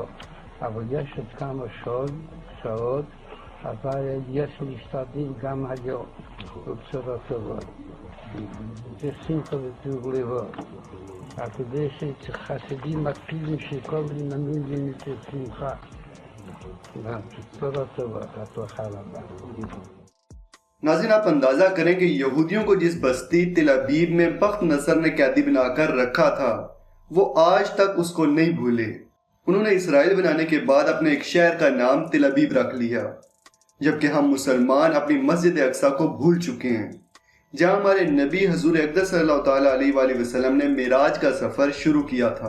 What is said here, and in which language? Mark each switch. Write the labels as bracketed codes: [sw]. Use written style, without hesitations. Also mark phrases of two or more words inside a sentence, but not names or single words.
[he] אבל יש עוד כמה שעות, אבל יש להשתדל גם היום, בבשורות טובות. זה שמחה וטוב לבוא. אבל כדי שחסידים מקפידים שכל עניינים יהיו שמחה. בשורות טובות, הצלחה רבה. [ur] ناظرین، آپ اندازہ کریں کہ یہودیوں کو جس بستی تل ابیب میں بخت نصر نے قیدی بنا کر رکھا تھا، وہ آج تک اس کو نہیں بھولے۔ انہوں نے اسرائیل بنانے کے بعد اپنے ایک شہر کا نام تل ابیب رکھ لیا، جبکہ ہم مسلمان اپنی مسجد اقصیٰ کو بھول چکے ہیں، جہاں ہمارے نبی حضور اقدس [ar] صلی اللہ تعالیٰ علیہ وآلہ وسلم [ur] نے معراج کا سفر شروع کیا تھا۔